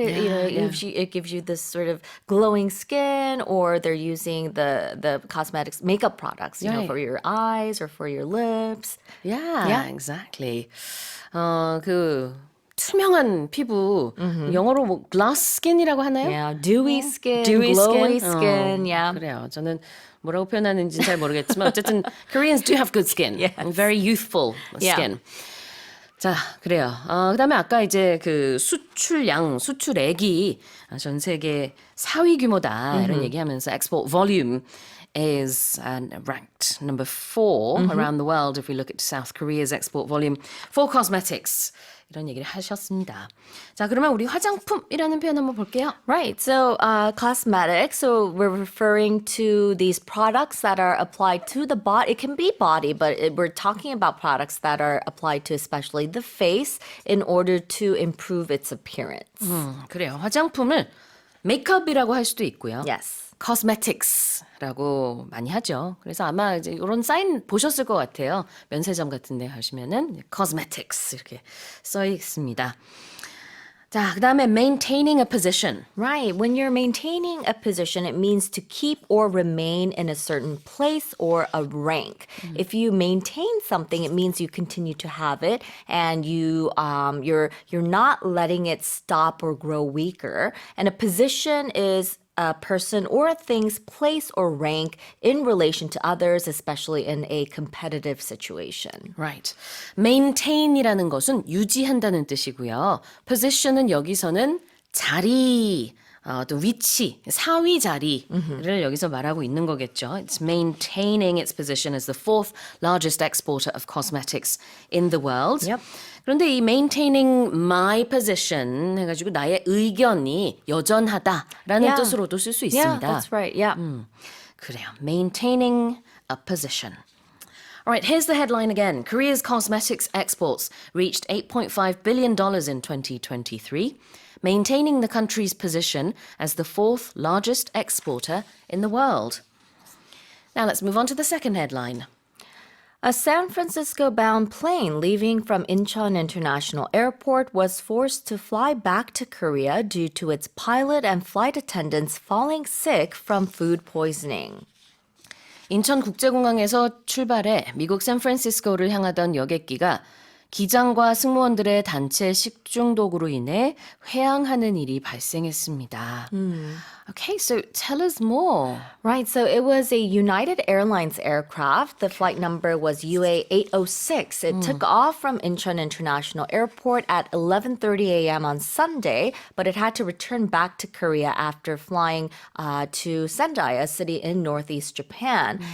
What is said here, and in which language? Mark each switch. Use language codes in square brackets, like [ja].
[en] It gives you this sort of glowing skin, or they're using the cosmetics makeup products, Right. for your eyes or for your lips. Yeah, Yeah. exactly. [ko] 그 투명한 피부 영어로 뭐 glass skin이라고 하나요? [en] Yeah, dewy skin, Dewy glowy skin? skin. Yeah. [ko] 그래요. 저는 뭐라고 표현하는지는 잘 모르겠지만 어쨌든 [en] Koreans do have good skin. Yes. Very youthful Yeah. [ko] skin. 자, 그래요. 그다음에 아까 이제 그 수출액이 전 세계 4위 규모다 이런 얘기하면서 [en] export volume is ranked number 4 around the world if we look at South Korea's export volume for cosmetics. [ko] 이런 얘기를 하셨습니다. 자, 그러면 우리 화장품이라는 표현 한번 볼게요. [en] Right. So, cosmetics. So, we're referring to these products that are applied to the body. It can be body, but we're talking about products that are applied to especially the face in order to improve its appearance. [ko] 그래요. 화장품을 메이크업이라고 할 수도 있고요. Yes. cosmetics라고 많이 하죠. 그래서 아마 이제 이런 사인 보셨을 것 같아요. 면세점 같은 데 가시면은 cosmetics 이렇게 써 있습니다. 자, 그다음에 maintaining a position. [en] Right. When you're maintaining a position, it means to keep or remain in a certain place or a rank. If you maintain something, it means you continue to have it, and you're not letting it stop or grow weaker. And a position is a person or a thing's place or rank in relation to others, especially in a competitive situation. Right. [ko] maintain이라는 것은 유지한다는 뜻이고요. position은 여기서는 자리, 또 위치, 사위 자리를 여기서 말하고 있는 거겠죠. [en] It's maintaining its position as the fourth largest exporter of cosmetics in the world. Yep. [ko] 그런데 이 maintaining my position 해가지고 나의 의견이 여전하다라는 [en] Yeah. [ko] 뜻으로도 쓸 수 [en] Yeah, [ko] 있습니다. [en] that's right. Yeah. [ko] 그래요. maintaining a position. [en] All right, here's the headline again. Korea's cosmetics exports reached $8.5 billion in 2023, maintaining the country's position as the fourth largest exporter in the world. Now let's move on to the second headline. A San Francisco-bound plane leaving from Incheon International Airport was forced to fly back to Korea due to its pilot and flight attendants falling sick from food poisoning. [ko] 인천국제공항에서 출발해 미국 샌프란시스코를 향하던 여객기가 기장과 승무원들의 단체 식중독으로 인해 회항하는 일이 발생했습니다. [en] Okay, so tell us more. Right, so it was a United Airlines aircraft. The flight number was UA806. It took off from Incheon International Airport at 11:30 a.m. on Sunday, but it had to return back to Korea after flying to Sendai, a city in northeast Japan.